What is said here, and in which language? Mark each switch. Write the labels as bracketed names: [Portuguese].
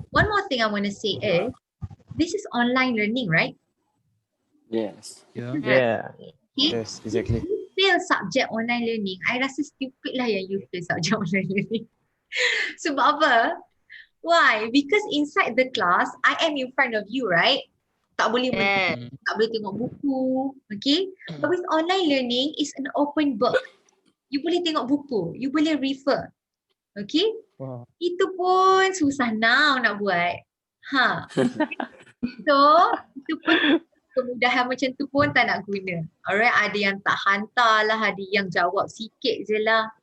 [English] One more thing I want to say is, this is online learning, right? Yes. Yeah. Okay. Yes, exactly. You fail subject online learning, I [Malay] rasa [English] stupid [Malay] lah yang [English] you fail subject online learning. [Malay] Sebab apa? [English] Why? Because inside the class, I am in front of you, right? [Malay] Tak boleh tak boleh tengok buku, okay? [English] But with online learning, it's an open book. [Malay] You boleh tengok buku, you boleh refer, okay? [English] Wow. [Malay] Itu pun susah [English] now [Malay] nak buat. So, itu pun kemudahan macam tu pun tak nak guna. Alright, ada yang tak hantar lah, ada yang jawab sikit je lah.